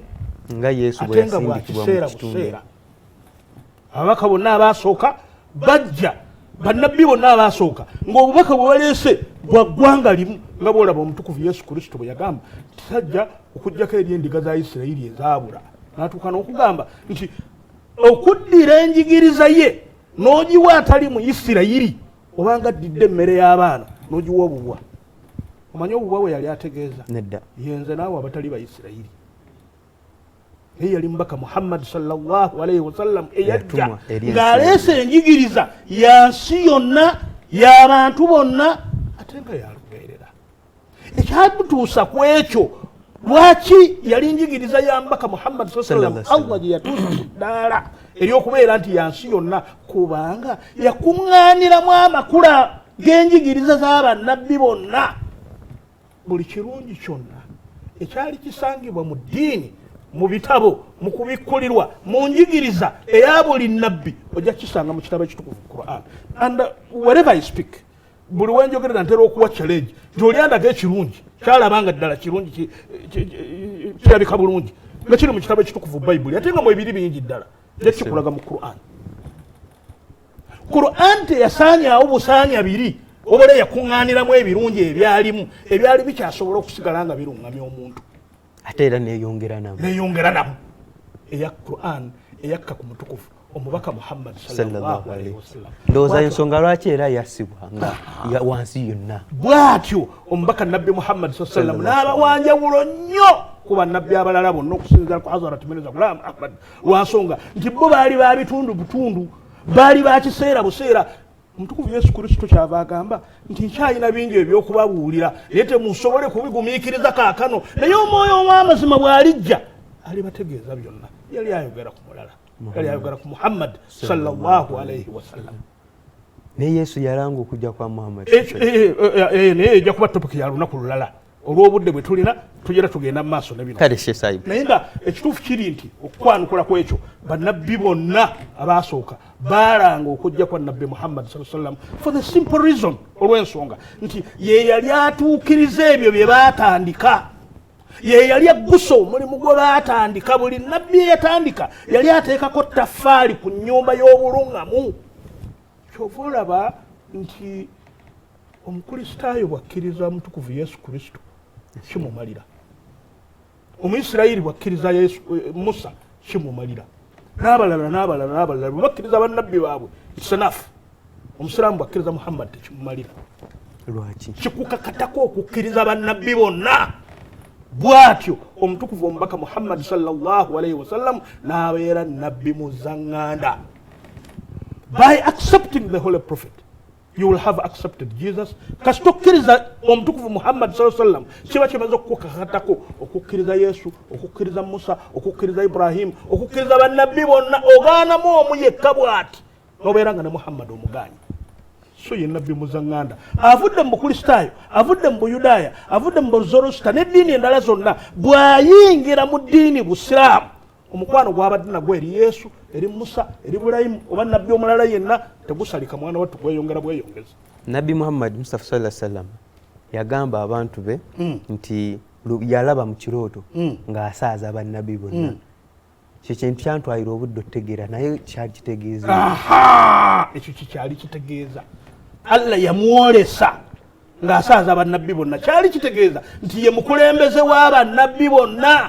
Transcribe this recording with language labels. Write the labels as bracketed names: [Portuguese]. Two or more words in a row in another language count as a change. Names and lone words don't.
[Ganda] nga Yesu bwe yasindikibwa mu kitundu ababaka bonna abaasooka bajja bannabbi bonna abaasooka ng'obubaka bwe baleese bwa ggwanga limu nga bwolaba omutukuvu Yesu Kristo bwe yagamba tisajja okugjako eri endiga za Isirayiri ezaabula n'atuuka n'okugamba nti okuddira enjigiriza ye n'ogiwa atali mu Isirayiri obanga addidde emmere y'abaana n'ogiwa obubwa omanyi obubwa bwe yali ategeeza nedda yenze naawe abatali Bayisirayiri naye yali mubaka Muhammad [Arabic] صلى الله عليه وسلم [Ganda] eyajja ng'aleese enjigiriza yansi yonna y'abantu bonna ate nga yalubeerera ekyamutuusa ku ekyo lwaki yali njigiriza ya mubaka Muhammad [Arabic] صلى الله عليه وسلم [Ganda] Allah gye yatuusa ku ddaala ery'okubeera nti yansi yonna kubanga yakuŋŋaaniramu amakula g'enjigiriza z'abannabbi bonna buli kirungi kyonna ekyali kisangibwa mu ddiini mu bitabo mu kubikkulirwa mu njigiriza eya buli nnabbi ojja kisanga mu kitabo ekitukuvu Quran [English] and wherever I speak [Ganda] buli wenjogerera ntera okuwa challenge nti oli andaga ekirungi kyalabanga ddala kirungi kirabika bulungi nga kiri mu kitabo ekitukuvu Bayibuli ate nga mwebiri bingi ddala ekikulaga mu Quran teyasaanyaawo busaanya biri obole yakuŋŋaaniramu ebirungi ebyali bikyasobola okusigala nga birungamya omuntu ate era neyongera namu eya Quran eyakka ku mutukufu omubaka Muhammad [Arabic] صلى الله عليه وسلم [Ganda] ndowooza ensonga lwaki era yassibwa nga wansi yonna bw'atyo omubaka nabbi Muhammad [Arabic] صلى الله عليه وسلم [Ganda] n'abawanjawulo nnyo ku bannabbi abalala bonna okusinziira ku Hazrat Mirza Ghulam Ahmad lwansonga nti bo baali ba bitundu butundu baali ba kiseera buseera omutukuvu Yesu Kristo kyava agamba nti nkyalina bingi ebyokubabuulira naye temusobole kubigumiikiriza kaakano naye omwoyo ow'amazima bw'alijja alibategeeza byonna yali ayogera ku mulala yali ayogera ku Muhammad [Arabic] صلى الله عليه وسلم [Ganda] naye Yesu yalanga okujja kwa Muhammad naye ejja kuba topiki ya lunaku lulala olw'obudde bwe tulina tugera tugenda mu maaso nebino kale shesayibu naye nga ekituufu kiri nti okukwanukula ku ekyo bannabbi bonna abaasooka baalanga okujja kwa nabbi Muhammad sallallahu [Arabic] عليه وسلم [English] for the simple reason [Ganda] olw'ensonga nti ye yali atuukiriza ebyo bye baatandika ye yali aggusa omulimu gwe baatandika buli nabbi eyatandika yali ateekako ttaffaali ku nnyumba y'obulungamu kyova olaba nti omukristaayo bwakkiriza mutukuvu Yesu Kristo kimumalira Omuyisirayiri bwakkiriza Musa kimumalira n'abalala bwe bakkiriza bannabbi baabwe [English] it's enough [Ganda] omusiraamu bwakkiriza Muhammad tekimumalira lwaki kikukakatako okukkiriza bannabbi bonna bw'atyo omutukuvu omubaka Muhammad [Arabic] صلى الله عليه وسلم [Ganda] n'abeera nabbi muzaŋŋanda [English] by accepting the holy prophet you will have accepted Jesus. [Ganda] Kasitokkiriza omutukuvu Muhammad [Arabic] صلى الله عليه وسلم [Ganda] kiba kimaze okukakatako okukkiriza Yesu, okukkiriza Musa, okukkiriza Ibrahim, okukkiriza bannabbi bonna, ogaanamu omu yekka bw'ati n'obeera nga ne Muhammad omugaanyi. So ye nabbi muzaŋŋanda avudde mu bukristaayo, avudde mu buyudaaya, avudde mu buzorosta n'eddiini endala zonna, bw'ayingira mu ddiini busiraamu, omukwano gw'abadde nagwo eri Yesu, eri Musa, eri Ibulayimu oba nabbi omulala yenna tegusalika mwana wattu gweyongera bweyongeza. Nabbi Muhammad Mustafa [Arabic] صلى الله عليه وسلم [Ganda] yagamba abantu be nti yalaba mu kirooto ng'asaaza bannabbi bonna. Kyo kintu kyantwalira obudde otegeera naye kyali kitegeeza. Ekyo kikyali kitegeeza. Allah yamwolesa ng'asaaza bannabbi bonna, kyali kitegeeza nti ye mukulembeze w'abannabbi bonna.